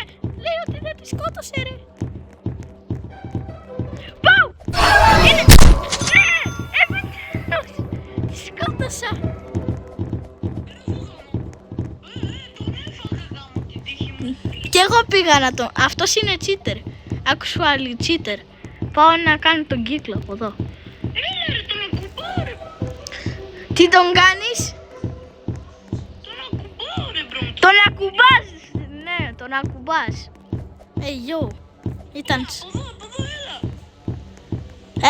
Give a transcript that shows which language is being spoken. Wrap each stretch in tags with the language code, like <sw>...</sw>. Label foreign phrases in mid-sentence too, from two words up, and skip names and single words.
<el>Λέει ότι δεν τη σκότωσε ρε. Πάω. Είναι. Ναι. Τη σκότωσα. Τον έφαγα γάμο την τύχη μου. Και εγώ πήγα να τον... Αυτός είναι cheater.</el> <en>Actually cheater.</en> <el>Πάω να κάνω τον κύκλο από εδώ. Έλα ρε, τον ακουμπάω ρε. Τι τον κάνεις? Τον ακουμπάω ρε μπρο. Τον ακουμπάς. Ναι, τον ακουμπάς. Yo. Ήταν... Από εδώ, έλα.</el>